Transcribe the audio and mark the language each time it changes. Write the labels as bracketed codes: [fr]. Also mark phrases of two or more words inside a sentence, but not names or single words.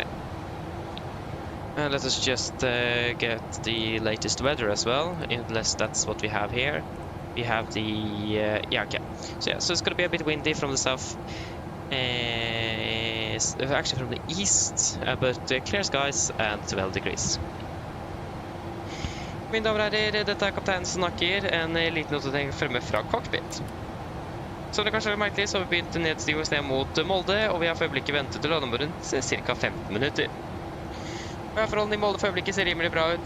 [en] Let us just get the latest weather as well, unless that's what we have here. We have the... yeah, okay. So yeah, so it's gonna be a bit windy from the south. Actually from the east, but clear skies and 12 degrees. [no] Mine damer og herrer, dette er kapteinen som snakker, en liten oppdatering fremme fra cockpit. Som det kanskje er merkelig, så har vi begynt nedstige oss ned mot Molde, og vi har for øyeblikket ventet til landing rundt ca. 15 minutter. Forholdene i Molde for øyeblikket ser rimelig bra ut.